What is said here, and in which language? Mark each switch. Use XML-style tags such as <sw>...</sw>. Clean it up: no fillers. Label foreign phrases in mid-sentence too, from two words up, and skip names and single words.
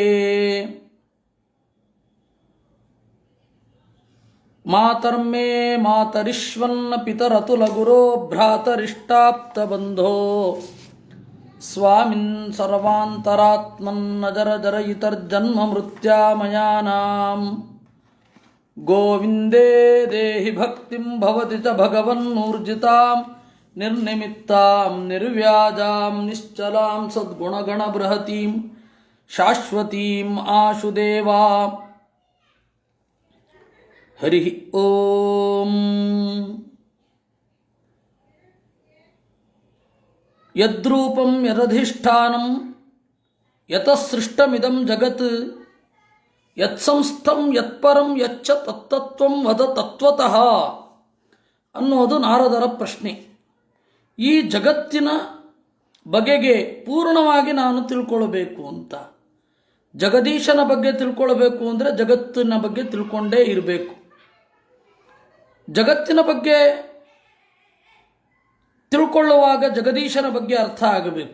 <sa>ಮಾತರ್ಮೇ ಮಾತರಿಶ್ವನ್ನ ಪಿತರತುಲಗುರೋ ಭ್ರಾತರಿಷ್ಟಾಪ್ತಬಂಧೋ ಸ್ವಾಮಿನ್ ಸರ್ವಾಂತರಾತ್ಮನ್ನಜರಜರಯಿತರ್ಜನ್ಮ ಮೃತ್ಯಾಮಯಾನಾಂ ಗೋವಿಂದೇ ದೇಹಿ ಭಕ್ತಿಂ ಭವತಿ ಚ ಭಗವನ್ನೂರ್ಜಿತಾಂ ನಿರ್ನಿಮಿತ್ತಾಂ ನಿರ್ವ್ಯಾಜಾಂ ನಿಶ್ಚಲಾಂ ಸದ್ಗುಣಗಣಬೃಹತೀಂ ಶಾಶ್ವತೀಂ ಆಶುದೇವಾ. ಹರಿ ಓಂ. ಯದ್ರೂಪಂ ಯದಧಿಷ್ಠಾನಂ ಯತಸೃಷ್ಟಮಿದಂ ಜಗತ್ ಯತ್ಸಂಸ್ಥಂ ಯತ್ಪರಂ ಯಚ್ಚ ತತ್ತತ್ವಂ ವದ ತತ್ವತಃ</sa> <kn>ಅನ್ನೋದು ನಾರದರ ಪ್ರಶ್ನೆ. ಈ ಜಗತ್ತಿನ ಬಗೆಗೆ ಪೂರ್ಣವಾಗಿ ನಾನು ತಿಳ್ಕೊಳ್ಬೇಕು ಅಂತ, ಜಗದೀಶನ ಬಗ್ಗೆ ತಿಳ್ಕೊಳ್ಬೇಕು ಅಂದರೆ ಜಗತ್ತಿನ ಬಗ್ಗೆ ತಿಳ್ಕೊಂಡೇ ಇರಬೇಕು. ಜಗತ್ತಿನ ಬಗ್ಗೆ ತಿಳ್ಕೊಳ್ಳುವಾಗ ಜಗದೀಶನ ಬಗ್ಗೆ ಅರ್ಥ ಆಗಬೇಕು.</kn>